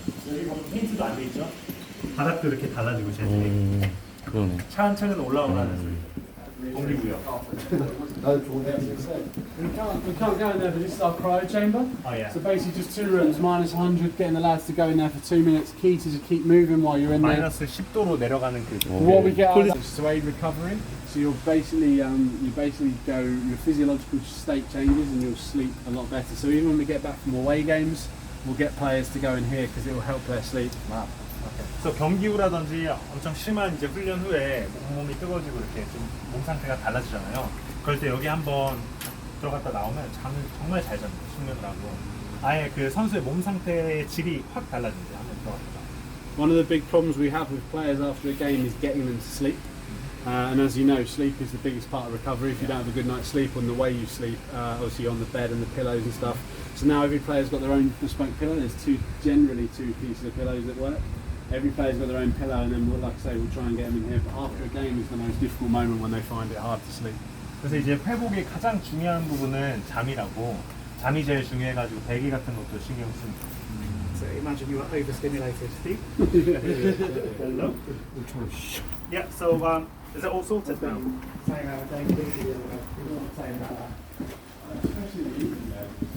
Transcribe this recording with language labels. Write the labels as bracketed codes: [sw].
[ko] 여기 보면 힌트도 안 돼 있죠? 바닥도 이렇게 달라지고 쟤들이 그러네. 차근차근 올라오라는 소리. 동기부여. 나도 좋은데. [en] We can't go in there, but this is our cryo chamber. Oh yeah. So basically just 2 rooms, minus 100, getting the lads to go in there for 2 minutes. Key to just keep moving while you're in there. [ko] 마이너스 10도로 내려가는 그. [en] What we get out of is to aid recovery. So you'll basically, your physiological state changes and you'll sleep a lot better. So even when we get back from away games, we'll get players to go in here because it will help their sleep. [ko] 그래서 경기 후라든지 엄청 심한 이제 훈련 후에 몸이 뜨거워지고 이렇게 좀 몸 상태가 달라지잖아요. 그럴 때 여기 한번 들어갔다 나오면 잠을 정말 잘 잡니다. 숙면을 하고 아예 그 선수의 몸 상태의 질이 확 달라진대요. 한번 들어갔다. [en] One of the big problems we have with players after a game is getting them to sleep. And as you know, sleep is the biggest part of recovery. If you don't have a good night's sleep on the way you sleep, obviously on the bed and the pillows and stuff. So now every player's got their own bespoke pillow. There's generally two pieces of pillows that work. Every player's got their own pillow, and then we'll, like I say, we'll try and get them in here. But after a game is the most difficult moment when they find it hard to sleep. [ko] 그래서 이제 회복의 가장 중요한 부분은 잠이라고 잠이 제일 중요해가지고 배기 같은 것도 신경 씁니다. [en] so imagine you are overstimulated. Hello? Yeah, so is it all sorted now? Saying that, saying this, saying that. Especially in the evening, though.